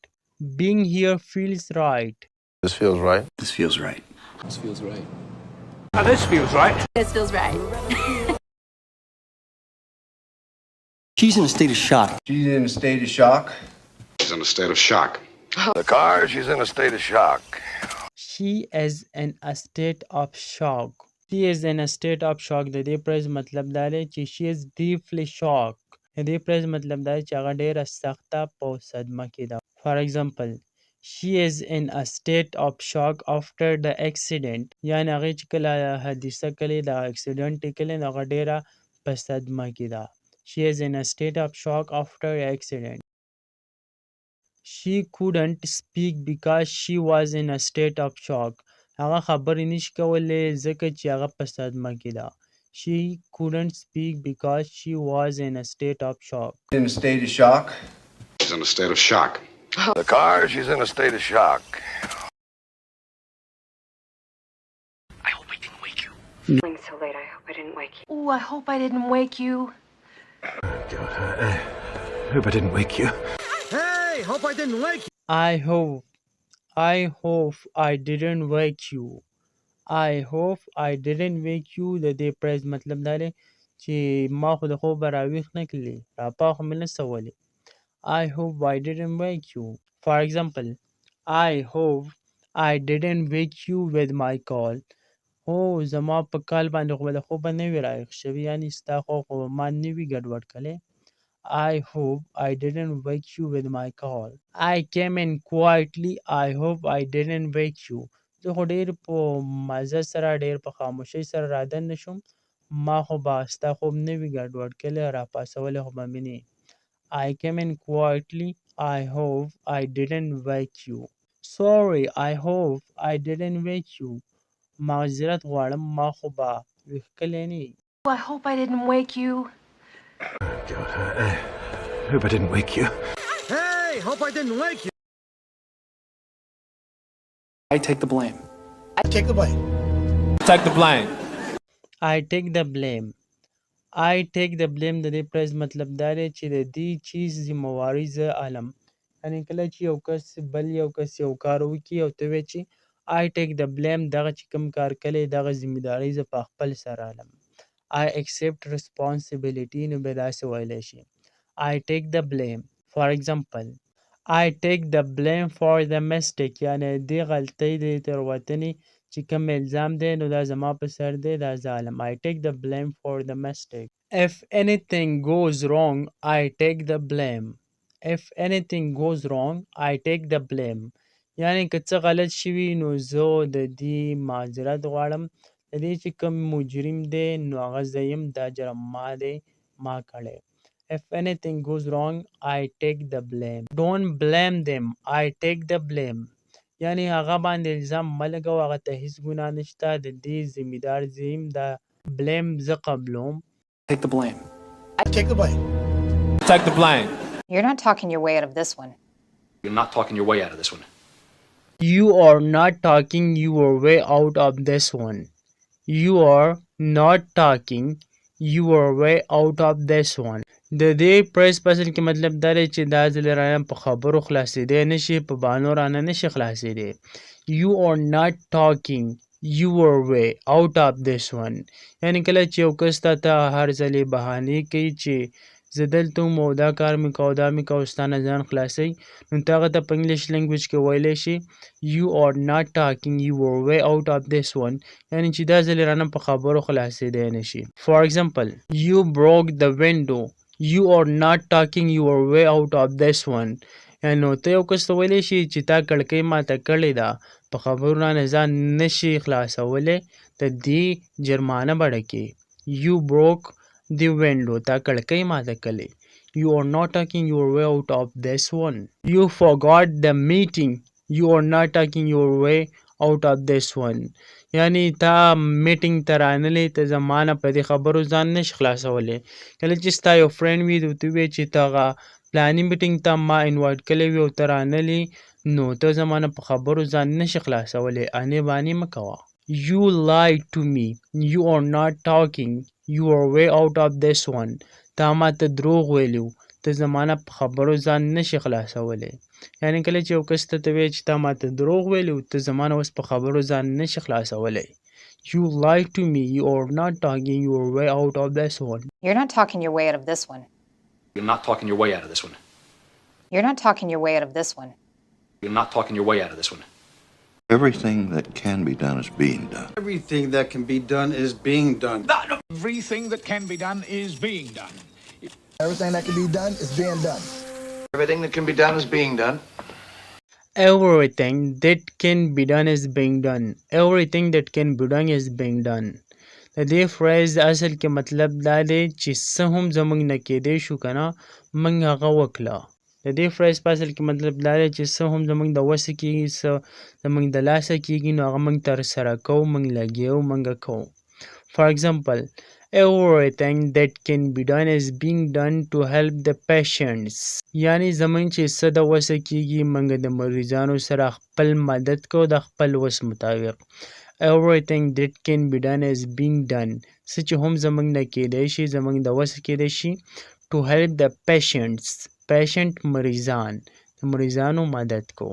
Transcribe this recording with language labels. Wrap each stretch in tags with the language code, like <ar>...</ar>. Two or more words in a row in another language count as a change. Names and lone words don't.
<en>Being here feels right. This feels right. This feels right. This feels right. This feels right. This feels right. She's in a state of shock. She's in a state of shock. She's in a state of shock. The car, she's in a state of shock. She is in a state of shock. She is in a state of shock.</en> <ps>د دې پریز مطلب دا دی چې</ps> <en>she is deeply shocked.</en> <ps>د دې پریز مطلب دا دی چې هغه ډیره سخته په صدمه کې ده.</ps> <en>For example, she is in a state of shock after the accident.</en> <ps>یعنی هغې چې کله حادثه کړې، د اکسیډنټ یې کړی، نو هغه ډیره په صدمه کې ده.</ps> <en>She is in a state of shock after an accident. She couldn't speak because she was in a state of shock.</en> <ps>هغه خبرې نشي کولی ځکه چې هغه په صدمه کې ده.</ps> <en>She couldn't speak because she was in a state of shock. In a state of shock. She's in a state of shock. The car, she's in a state of shock. I hope I didn't wake you. Feeling so late, I hope I didn't wake you. Ooh, I hope I didn't wake you. God, hope I didn't wake you. Hey, hope I didn't wake you. I hope I didn't wake you. I hope I didn't wake you.</en> <ps>د دې پریز مطلب دا دی چې ما خو د خوبه راویښ نه کړلې، راپاخه مې نه سولې.</ps> <en>I hope I didn't wake you. For example, I hope I didn't wake you with my call.</en> <ps>زما په کال باندې خو به د خوبه نه وي راویښ شوي، یعنې ستا خوب خو به ما نه وي ګډوډ کړی.</ps> <en>I hope I didn't wake you with my call. I came in quietly. I hope I didn't wake you.</en> <ps>زه خو ډېر په مزه سره، ډېر په خاموشۍ سره رادننه شوم، ما خو به ستا خوب نه وي ګډوډ کړی، راپاڅولی خو به مې نه.</ps> <en>I came in quietly. I hope I didn't wake you. Sorry, I hope I didn't wake you.</en> <ps>معذرت غواړم، ما خو به ویښ کړلی نه یې.</ps> <en>I hope I didn't wake you. God, hope I didn't wake you. Hey, hope I didn't wake you. I take the blame. Take the blame. Take the blame. I take the blame. I take the blame.</en> <ps>د دې پریز مطلب دا دی چې د دې چیز ذمهواري زه علم. یعنې کله چې یو کس بل یو کس یو کار وکړي او ته وایې چې</ps> <en>I take the blame،</en> <ps>دغه چې کوم کار کلی دغه ذمهداري زه په خپل سر علم.</ps> <en>I accept responsibility،</en> <ps>نو به داسې ویلی شي</ps> <en>I take the blame. For example, I take the blame for the mistake.</en> <ps>یعنې دې غلطۍ د تېروتنې چې کوم الزام دی نو دا زما په سر دی، دا زه علم.</ps> <en>I take the blame for the mistake. If anything goes wrong, I take the blame. If anything goes wrong, I take the blame.</en> <ps>یعنې که څه غلط شوي نو زه د دې معذرت غواړم، د دې چې کوم مجرم دی نو هغه زه یم، دا جرم ما دی، ما کړی.</ps> <en>If anything goes wrong, I take the blame. Don't blame them. I take the blame.</en> <ps>یعنې هغه باندې الزام مه لګوه، هغه ته هېڅ ګناه نشته، د دې ذمهدار زه یم، دا blame زه قبلوم.</ps> <en>Take the blame. Take the blame. Take the blame. You're not talking your way out of this one. You're not talking your way out of this one. You are not talking your way out of this one. You are not talking your way out of this one.</en> <ps>د دې پریس په اصل کې مطلب دا دی چې دا ځل رانه په خبرو خلاصېدی نشي، په بانو رانه نشي خلاصېدی.</ps> <en>You are not talking your way out of this one.</en> <ps>یعنی کله چې یو کس ته هر ځلې بهانې کوي چې زه دلته وم او دا کار مې کوه دا مې کوه ستا نه ځان خلاصوي، نو ته هغه ته په</ps> <en>English language</en> <ps>کې ویلی شي</ps> <en>You are not talking your way out of this one.</en> <ps>یعنی چې دا ځلې رانه په خبرو خلاصېدی نشي.</ps> <en>For example, You broke the window. You are not talking your way out of this one.</en> <ps>یعنی نو ته یو کس ته ویلی شي چې تا کړکۍ ماته کړې ده، په خبرو رانه ځان نشي خلاصولی، د دې جرمانه بڼه کې</ps> <en>You broke the window.</en> <ps>تا کړکۍ ماته کړې.</ps> <en>You are not talking your way out of this one. You forgot the meeting. You are not talking your way out of this one.</en> <ps>یعنی تا میټینګ ته رانلی، ته زما نه په دې خبرو ځان نشي خلاصولی. کله چې ستا یو فرینډ وي ته ووایې چې ته هغه پلاني میټینګ ته ما انوایټ کړی وي او ته رانلې، نو ته زما نه په خبرو ځان نشي خلاصولی. انې بانې مه کوه.</ps> <en>You lied to me. You are not talking your way out of this one.</en> <ps>تا ما ته دروغ ویلي و، ته زما نه په خبرو ځان نشي خلاصولی. یعنی کله چې یو کس ته وایې چې تا ما ته دروغ ویلي و، ته زما نه اوس په خبرو ځان نشي خلاصولی.</ps> <en>You lied to me. You are not talking your way out of this one. You're not talking your way out of this one. You're not talking your way out of this one. You're not talking your way out of this one. You're not talking your way out of this one. Everything that can be done is being done. Everything that can be done is being done. Everything that can be done is being done. Everything that can be done is being done. Everything that can be done is being done. Everything that can be done is being done. Everything that can be done is being done.</en> <ps>د دې فریز اصل کې مطلب دا دی چې څه هم زموږ نه کېدی شو که نه موږ هغه وکړه. د دې فریز په اصل کې مطلب دا دی چې څه هم زموږ د وسه کېږي، څه زموږ د لاسه کېږي، نو هغه موږ ترسره کوو، موږ لګیا او موږ کوو.</ps> <en>For example, everything that can be done is being done to help the patients.</en> <ps>یعنی زموږ چې څه د وسه کېږي موږ د مریضانو سره خپل مدد کوو د خپل وس مطابق.</ps> <en>Everything that can be done is being done.</en> <ps>څه چې هم زموږ نه کېدی شي، زموږ د وسه کېدی شي</ps> <en>to help the patients.</en> <ps>patient مریضان، د مریضانو مدد کوو.</ps>